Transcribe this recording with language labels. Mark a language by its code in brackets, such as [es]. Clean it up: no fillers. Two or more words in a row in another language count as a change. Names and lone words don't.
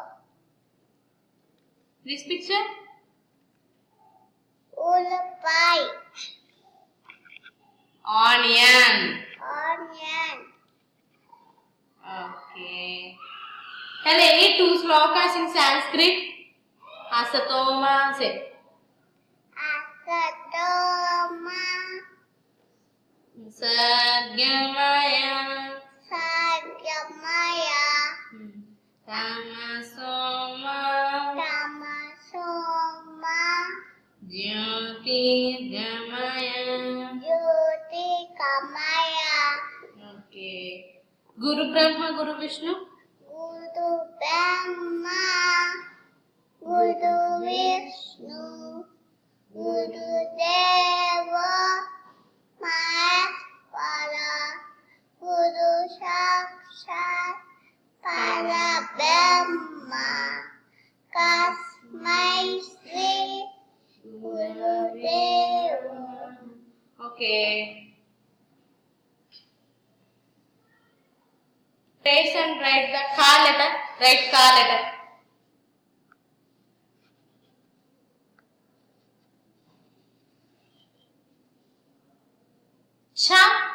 [en] This picture? [te] ఉల్లిపాయ [en] Onion. onion Okay. Tell any two slokas in Sanskrit. [sa] Asatoma. Say. అసతోమ Sadgamaya. సగమయ Tamasoma. తమసోమ Jyotirgamaya. జ్యోతికమయ [en] Okay. [sa] Guru Brahma, Guru Vishnu. గురు బ్రహ్మ గురు విష్ణు గురు దేవ మహేశ్వర గురు సాక్షాత్ పరబ్రహ్మ కస్మై శ్రీ గురుదేవ [en] Okay. Trace and write the ka letter. Write ka letter. Cha.